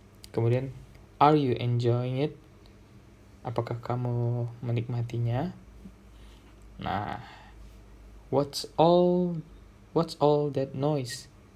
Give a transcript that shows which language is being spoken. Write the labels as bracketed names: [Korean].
[Indonesian] Kemudian [English] are you enjoying it? [Indonesian] Apakah kamu menikmatinya? [English] Nah, what's all that noise?